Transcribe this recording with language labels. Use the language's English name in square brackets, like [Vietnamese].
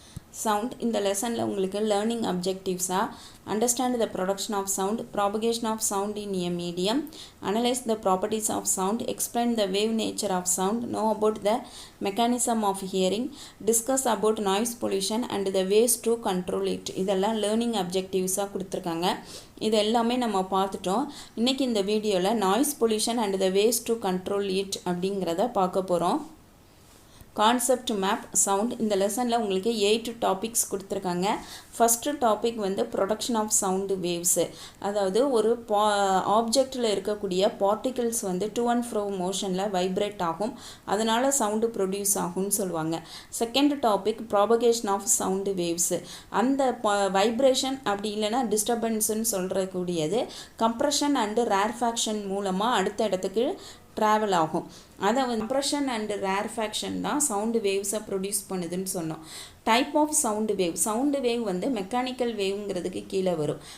[English] Sound in the lesson la [Tamil] உங்களுக்கு [English] learning objectives are understand the production of sound, propagation of sound in a medium, analyze the properties of sound, explain the wave nature of sound, know about the mechanism of hearing, discuss about noise pollution and the ways to control it. [Tamil] இதெல்லாம் learning objectives கொடுத்திருக்காங்க. இது எல்லாமே நம்ம பார்த்துட்டோம். இன்னைக்கு இந்த வீடியோல [English] noise pollution and the ways to control it [Tamil] அப்படிங்கறத பார்க்க போறோம். Concept map sound இந்த லெசன்ல உங்களுக்கு 8 டாபிக்ஸ் கொடுத்திருக்காங்க. ஃபர்ஸ்ட் டாபிக் வந்து production of sound waves. அதாவது ஒரு ஆப்ஜெக்ட்ல இருக்கக்கூடிய particles வந்து to and fro motionல வைப்ரேட் ஆகும். அதனால சவுண்ட் ப்ரொடியூஸ் ஆகும்னு சொல்வாங்க. Second topic propagation of sound waves. அந்த வைப்ரேஷன் அப்படி இல்லனா டிஸ்டர்பன்ஸ்னு சொல்றக்கூடியது compression and rarefaction மூலமா அடுத்த இடத்துக்கு travel ஆகும். அத compression and rarefaction தான் sound waves ப்ரொடியூஸ் பண்ணுதுன்னு சொன்னோம். டைப் ஆஃப் சவுண்ட் வேவ் வந்து மெக்கானிக்கல் வேவ்ங்கிறதுக்கு கீழே வரும்.